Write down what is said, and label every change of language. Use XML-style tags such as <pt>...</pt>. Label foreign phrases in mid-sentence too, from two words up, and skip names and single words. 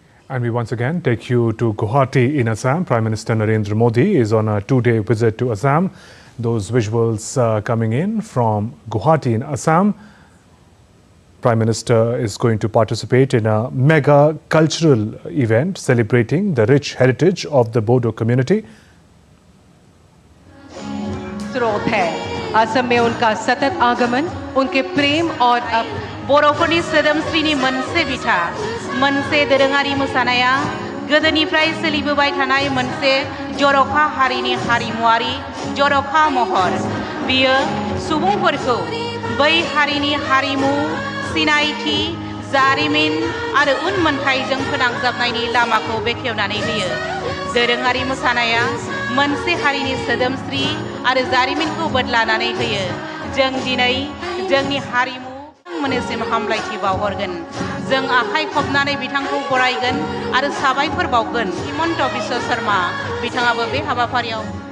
<en>And we once again take you to Guwahati in Assam. Prime Minister Narendra Modi is on a two-day visit to Assam. Those visuals coming in from Guwahati in Assam. Prime Minister is going to participate in a mega cultural event celebrating the rich heritage of the Bodo community.</en> <hi>स्रोत है असम में उनका सतत आगमन उनके प्रेम और</hi> <brx>बर'फोरनि सोदोमस्रिनि मोनसे बिथा मोनसे दोरोङारि मोसानाया गोदोनिफ्राय सोलिबोबाय थानाय मोनसे जर'खा हारिनि हारिमुआरि जर'खा महर बियो सुबुंफोरखौ बै हारिनि हारिमु सिनायथि जारिमिन आरो उनमोनथाइजों फोनांजाबनायनि लामाखौ बेखेवनानै होयो दोरोङारि मोसानाया मोनसे हारिनि सोदोमस्रि आरो जारिमिनखौ बदलानानै होयो जों दिनै जोंनि हारिमु मोननिसिम हामलायथि बावहरगोन जों आखाइ खबनानै बिथांखौ बरायगोन आरो साबायखर बावगोन हिमन्त बिश्व शर्मा बिथाङाबो बे हाबाफारियाव</brx>